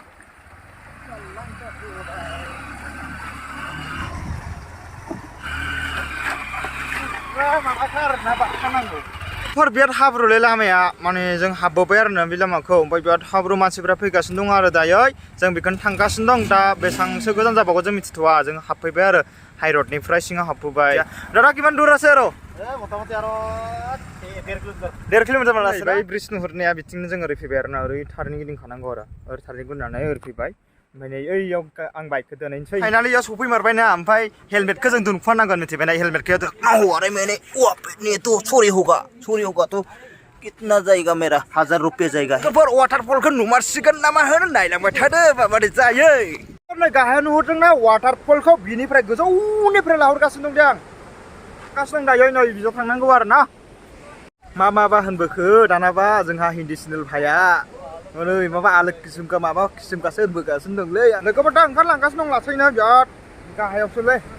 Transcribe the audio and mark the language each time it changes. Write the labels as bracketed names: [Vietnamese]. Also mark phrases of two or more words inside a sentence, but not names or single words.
[Bodo] बिराद हाब्रुलै लामाया माने जों हाबबोबाय आरो ना बे लामाखौ ओमफ्राय बिराद हाब्रु मानसिफ्रा फैगासिनो दं आरो दायो जों बेखौनो थांगासिनो दं दा बेसेबांसो गोजान जाबावगौ जों मिथिथ'वा जों हाबफैबाय आरो हाइरडनिफ्राय सिङाव हाबफैबाय दादा किमान दूर আছে आरो मथा-मथि आरो 1.5 किल'मिटार मालासो बै ब्रिज नुहुरनाया बिथिंनो जों ओरै फैबाय आरो ना ओरै थारैनो गिदिंखानांगौ आरो ओरै थारैनो गुननानै ओरै फैबाय ओमफ्राय नै ओइयाव आं बाइकखौ दोनहैनोसै फाइनालि इयाव सफैमारबायना ओमफ्य हेलमेटखौ जों दोनफानांगोन मिथिबायना हेलमेटखौ [Hindi] अरे मैंने ये तो चोरी होगा तो कितना जाएगा मेरा 1000 रुपये जाएगा [Bodo] वाटारफलखौ नुमारसिगोन नामा होनो नायलांबाय थादो माबादि जायो नै गाहायाव नुहुरदोंना वाटारफलखौ बिनिफ्राय गोजौनिफ्राय लाहरगासिनो दं आं गासिनो दायो नै बिजों थांनांगौ आरो ना माबा होनबोखो दानाबा जोंहा हिन्दी चेनेल भाइया नै माबा आलो किसुमका माबा किसुमकासो होनबोगासिनो दंलै लोगोफोर दा ओंखारलांगासिनो दं लासैनो बिराद गाहायावसोलै